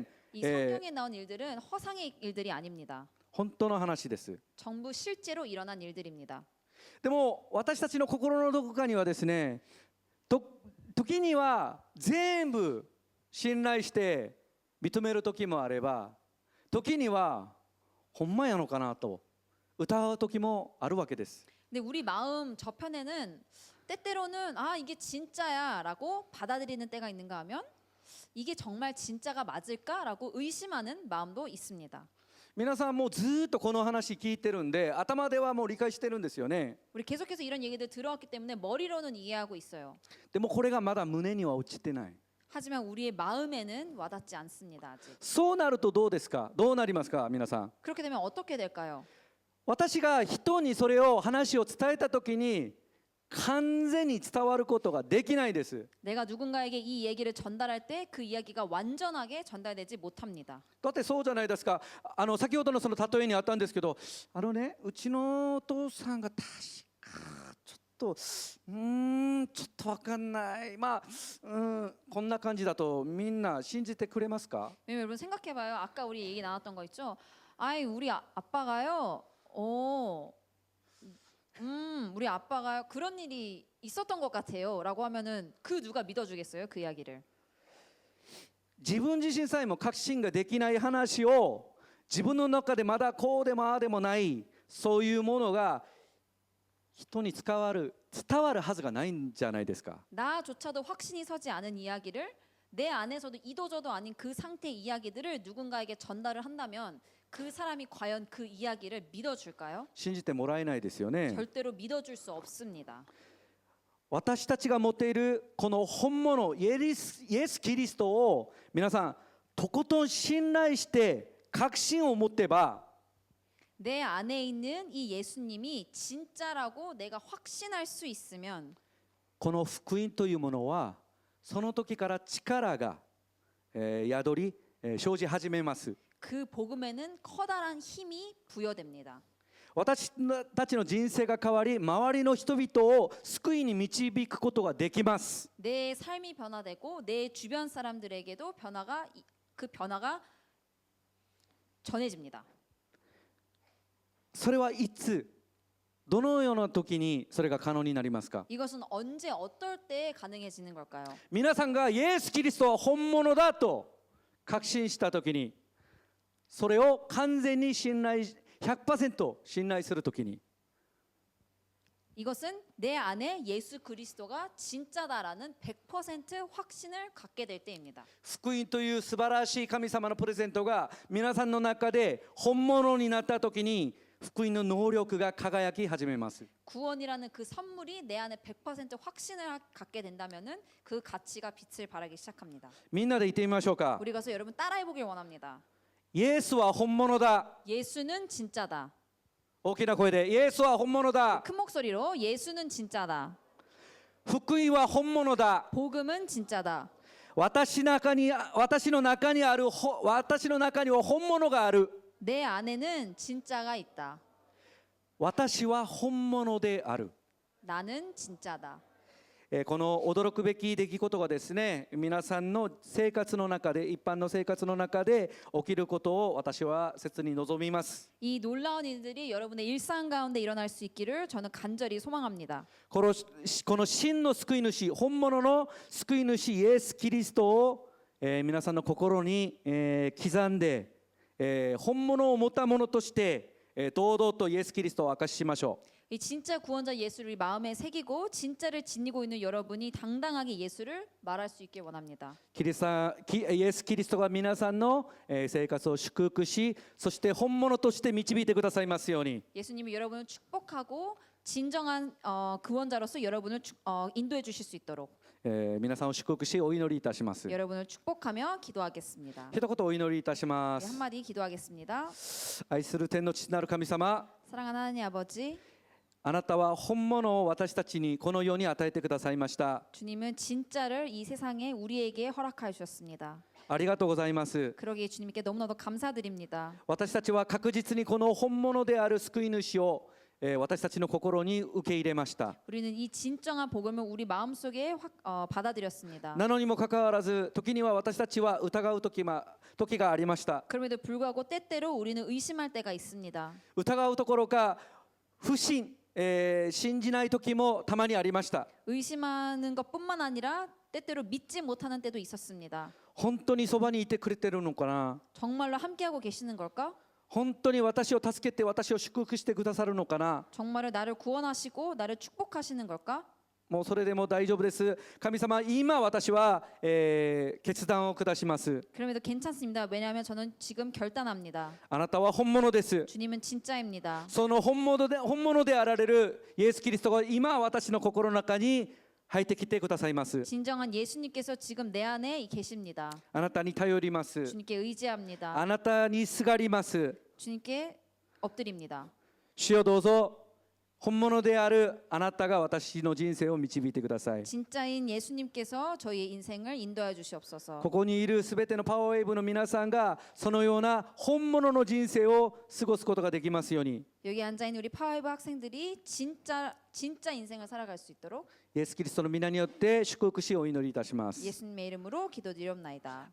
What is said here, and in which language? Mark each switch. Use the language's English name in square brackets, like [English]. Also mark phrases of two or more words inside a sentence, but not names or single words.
[Korean] 이 성경에 나온 일들은 허상의 일들이 아닙니다. [Japanese] 本当の話です。 [Korean] 전부 실제로 일어난 일들입니다. [Japanese] でも私たちの心のどこかにはですね、時には全部信頼して認める時もあれば、時にはほんまやのかなと疑う時もあるわけです。 [Korean] 근데 우리 마음 저편에는 때때로는 아 이게 진짜야라고 받아들이는 때가 있는가 하면 이게 정말 진짜가 맞을까라고 의심하는 마음도 있습니다. [Japanese] 皆さんもうずっとこの話聞いてるんで頭ではもう理解してるんですよね。 [Korean] 우리 계속해서 이런 얘기들 들어왔기 때문에 머리로는 이해하고 있어요. [Japanese] でもこれがまだ胸には落ちてない。 [Korean] 하지만 우리의 마음에는 와닿지 않습니다. 아직. [Japanese] そうなるとどうですか。どうなりますか皆さん。 [Korean] 그렇게 되면 어떻게 될까요? [Japanese] 私が人にそれを話を伝えた時に完全に伝わることができないです。 [Korean] 내가 누군가에게 이 얘기를 전달할 때 그 이야기가 완전하게 전달되지 못합니다. [Japanese] だってそうじゃないですか。先ほどのその例えにあったんですけど、うちのお父さんが確かちょっとわかんない。こんな感じだとみんな信じてくれますか？ [Korean] 왜냐면 여러분 생각해봐요. 아까 우리 얘기 나눴던 거 있죠. 아이 우리 아빠가요. 우리 아빠가요. 그런 일이 있었던 것 같아요.라고 하면은 그 누가 믿어주겠어요? 그 이야기를. [Japanese] 自分自身さえも確信ができない話を自分の中でまだこうでもああでもないそういうものが人に伝わるはずがないんじゃないですか。 [Korean] 나조차도 확신이 서지 않은 이야기를 내 안에서도 이도저도 아닌 그 상태의 이야기들을 누군가에게 전달을 한다면 그 사람이 과연 그 이야기를 믿어줄까요? [Japanese] 信じてもらえないですよね。 [Korean] 절대로 믿어줄 수 없습니다. [Japanese] 私たちが持っているこの本物イエス・キリストを皆さんとことん信頼して確信を持てば [Korean] 내 안에 있는 이 예수님이 진짜라고 내가 확신할 수 있으면 [Japanese] この福音というものはその時から力が宿り生じ始めます。 [Korean] 그 복음에는 커다란 힘이 부여됩니다. [Japanese] 私たちの人生が変わり周りの人々を救いに導くことができます。 [Korean] 내 삶이 변화되고 내 주변 사람들에게도 그 변화가 전해집니다. [Japanese] それはいつどのような時にそれが可能になりますか？ [Korean] 이것은 언제 어떨 때 가능해지는 걸까요? [Japanese] 皆さんがイエス・キリストは本物だと確信した時にそれを完全に100% 信頼するときに [Korean] 이것은 내 안에 예수 그리스도가 진짜다라는 100% 확신을 갖게 될 때입니다. [Japanese] 福音という素晴らしい神様のプレゼントが皆さんの中で本物になったときに福音の能力が輝き始めます。 [Korean] 구원이라는 그 선물이 내 안에 100% 확신을 갖게 된다면은 그 가치가 빛을 발하기 시작합니다. [Japanese] みんなで言ってみましょうか。 [Korean] 우리 가서 여러분 따라해 보길 원합니다. [Japanese] イエスは本物だ。 [Korean] 예수는 진짜다. [Japanese] 大きな声でイエスは本物だ。 [Korean] 큰 목소리로 예수는 진짜다. [Japanese] 福音は本物だ。 [Korean] 복음은 진짜다. [Japanese] 私の中には本物がある。 [Korean] 내 안에는 진짜가 있다. [Japanese] 私は本物である。 [Korean] 나는 진짜다. [Japanese] この驚くべき出来事がですね、皆さんの生活の中で、一般の生活の中で起きることを私は切に望みます。 [Korean] 이 놀라운 일들이 여러분의 일상 가운데 일어날 수 있기를 저는 간절히 소망합니다. [Japanese] この真の救い主、本物の救い主イエス・キリストを、皆さんの心に、刻んで、本物を持ったものとして、堂々とイエス・キリストを証ししましょう。 [Korean] 이 진짜 구원자 예수를 마음에 새기고 진짜를 지니고 있는 여러분이 당당하게 예수를 말할 수 있길 원합니다. [Japanese] イエス・キリストが皆さんの生活を祝福し、そして本物として導いてくださいますように。 [Korean] 예수님이 여러분을 축복하고 진정한 구원자로서 여러분을 인도해 주실 수 있도록 [Japanese] 皆さんを祝福しお祈りいたします。 [Korean] 여러분을 축복하며 기도하겠습니다. [Japanese] 一言お祈りいたしま [Korean] 네, [Japanese] す。 [Korean] 한마디 기도하겠습니다. [Japanese] 愛する天の父なる神様、 [Korean] 사랑하는 하나님 아버지, [Japanese] あなたは本物を私たちにこの世に与えてくださいました。 [Korean] 주님은 진짜를 이 세상에 우리에게 허락하여 주셨습니다. [Japanese] ありがとうございます。 [Korean] 그러기에 주님께 너무나도 감사드립니다. [Japanese] 私たちは確実にこの本物である救い主を私たちの心に受け入れました。 [Korean] 우리는 이 진정한 복음을 우리 마음속에 받아들였습니다. [Japanese] なのにもかかわらず、時には私たちは疑う時がありました。 [Korean] 그럼에도 불구하고 때때로 우리는 의심할 때가 있습니다. [Japanese] 疑うどころか不信、信じない時もたまにありました。 [Korean] 의심하는 것뿐만 아니라 때때로 믿지 못하는 때도 있었습니다. [Japanese] 本当にそばにいてくれてるのかな。 [Korean] 정말로 함께하고 계시는 걸까? [Japanese] 本当に私を助けて私を祝福してくださるのかな。 [Korean] 정말로 나를 구원하시고 나를 축복하시는 걸까? [Japanese] もうそれでも大丈夫です。神様、今私は、決断を下します。 [Korean] 그럼에도 괜찮습니다. 왜냐하면 저는 지금 결단합니다. [Japanese] あなたは本物です。 [Korean] 주님은 진짜입니다. [Japanese] その本物であられるイエス・キリストが今私の心の中に入ってきてくださいます。 [Korean] 진정한 예수님께서 지금 내 안에 계십니다. [Japanese] あなたに頼ります。 [Korean] 주님께 의지합니다. [Japanese] あなたにすがります。 [Korean] 주님께 엎드립니다. [Japanese] 主よ、どうぞ本物であるあなたが私の人生を導いてください。 [Korean] 진짜인 예수님께서 저희의 인생을 인도해 주시옵소서. [Japanese] ここにいるすべてのパワーウェーブの皆さんがそのような本物の人生を過ごすことができますように。 [Korean] 여기 앉아 있는 우리 파워웨이브 학생들이 진짜 인생을 살아갈 수 있도록 [Japanese] イエス・キリストの皆によって祝福しお祈りいたします。 [Korean] 예수님의 이름으로 기도드리옵나이다.